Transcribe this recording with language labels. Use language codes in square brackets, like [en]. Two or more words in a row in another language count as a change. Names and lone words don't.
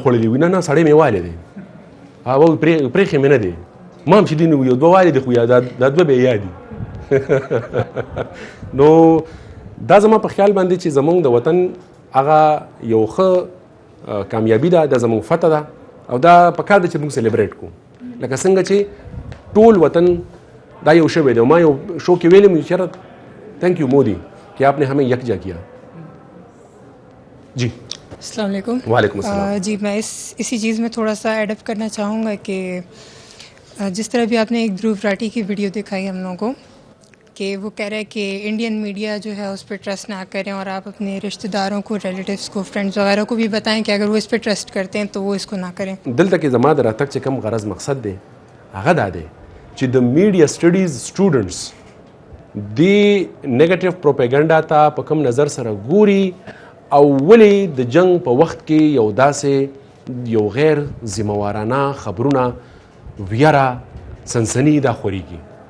[ps] خوړلی وي نه سړی مې والی دی هغه پرېښې مې نه دی ما هم چې دي نو یو دوه والی دی خو یا دا دوه بې یا دي نو دا زما په خیال باندې چې زمونږ د وطن هغه یو ښه کامیابي ده دا زمونږ فتح ده او دا په کار ده چې موږ سیلیبریټ کړو لکه څنګه چې ټول وطن دا یو شوی دی ما یو شو کې ویلم چې چېرې [en] thank you [ps] مودی [ur] کہ آپ نے ہمیں یکجا کیا. جی السلام علیکم. وعلیکم السلام. جی میں اسی چیز میں تھوڑا سا [en] add up [ur] کرنا چاہوں گا کہ جس طرح بھی آپ نے ایک دھرو راٹھی کی ویڈیو دکھائی ہم لوگوں کو کہ وہ کہہ رہے ہیں کہ [en] Indian media [ur] جو ہے اس پہ ٹرسٹ نہ کریں اور آپ اپنے رشتہ داروں کو ریلیٹیوس کو فرینڈز وغیرہ کو بھی بتائیں کہ اگر وہ اس پہ ٹرسٹ کرتے ہیں تو وہ اس کو نہ کریں. [ps] دلته کې زما د راتګ چې کوم غرض مقصد دی هغه دا دی چې د [en] media studies students [ps] دی نیگیټیو پروپاګاندا ته په کوم نظر سره ګوري او ولې د جنگ په وخت کې یو داسې یو غیر ذمہوارانه خبرونه ویرا سنسنی دا خوريږي.